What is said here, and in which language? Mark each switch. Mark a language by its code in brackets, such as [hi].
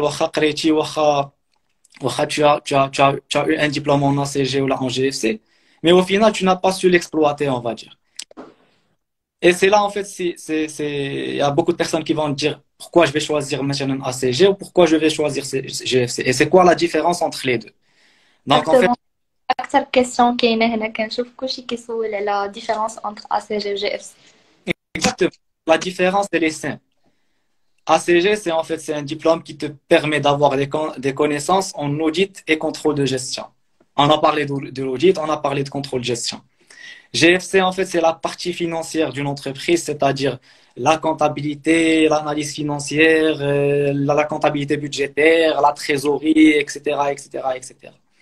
[ar] Wacha قريتي, [fr] wacha tu as eu un diplôme en ACG ou là en GFC, mais au final, tu n'as pas su l'exploiter, on va dire. Et c'est là, en fait, il y a beaucoup de personnes qui vont dire pourquoi je vais choisir maintenant ACG ou pourquoi je vais choisir GFC. Et c'est quoi la différence entre les deux? Donc, en fait, Exactement. [ar] أكثر question كاينة هنا كنشوف كلشي كيسول على [fr] différence entre ACG و GFC. exactement. La différence, elle est simple. ACG, c'est un diplôme qui te permet d'avoir des connaissances en audit et contrôle de gestion. On a parlé de l'audit, on a parlé de contrôle de gestion. GFC, en fait, c'est la partie financière d'une entreprise, c'est-à-dire la comptabilité, l'analyse financière, la comptabilité budgétaire, la trésorerie, etc., etc., etc.